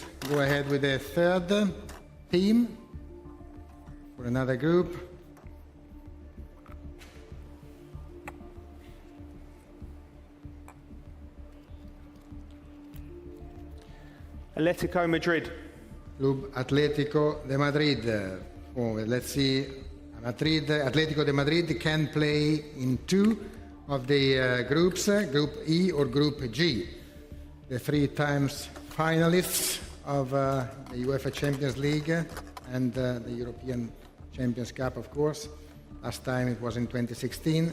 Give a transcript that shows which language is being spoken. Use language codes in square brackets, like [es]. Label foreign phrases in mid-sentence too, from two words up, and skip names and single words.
[en] Go ahead with the third team for another group. Atletico Madrid. Club Atlético de Madrid. Let's see. Atletico de Madrid can play in 2 of the groups, Group E or Group G. The 3 times finalists of the UEFA Champions League and the European Champions Cup, of course. Last time it was in 2016.